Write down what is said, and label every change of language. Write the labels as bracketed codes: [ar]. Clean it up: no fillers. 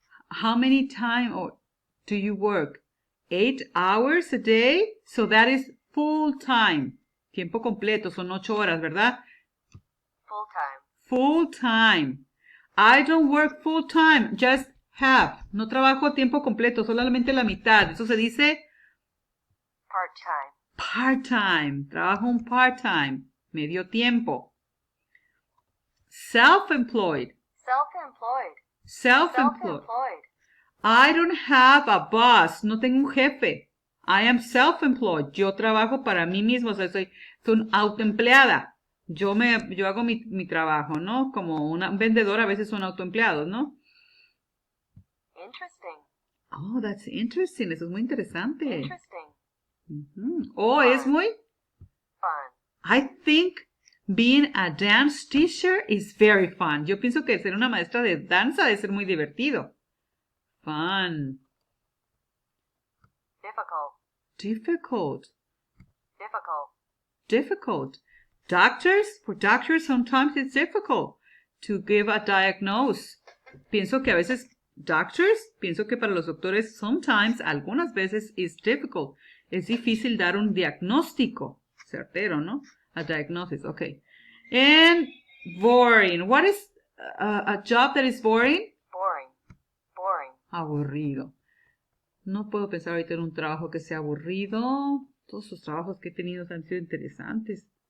[en] How many times do you work? 8 hours a day? So that is full time. [es] Tiempo completo, son 8 horas, ¿verdad? [en] Full time. Full time. I don't work full time, just half. [es] No trabajo a tiempo completo, solamente la mitad. Eso se dice [en] part-time. [es] Part-time. Trabajo un part-time. Medio tiempo. [en] Self-employed. Self-employed. Self-employed. Self-employed. I don't have a boss. [es] No tengo un jefe. [en] I am self-employed. [es] Yo trabajo para mí mismo. O sea, soy autoempleada. Yo hago mi trabajo, ¿no? Como un vendedor, a veces son autoempleados, ¿no? [en] Interesting. Oh, that's interesting. [es] Eso es muy interesante. [en] Interesting. Oh, Fun. [es] es muy [en] Fun. I think being a dance teacher is very fun. [es] Yo pienso que ser una maestra de danza debe ser muy divertido. [en] Fun. Difficult. Difficult. Difficult. Difficult. For doctors, sometimes it's difficult to give a diagnosis. [es] Pienso que a veces pienso que para los doctores, sometimes, algunas veces, [en] it's difficult. [es] Es difícil dar un diagnóstico certero, ¿no? [en] A diagnosis, okay. And boring. What is a job that is boring? Boring. Boring. [es] Aburrido. No puedo pensar ahorita en un trabajo que sea aburrido. Todos los trabajos que he tenido han sido interesantes.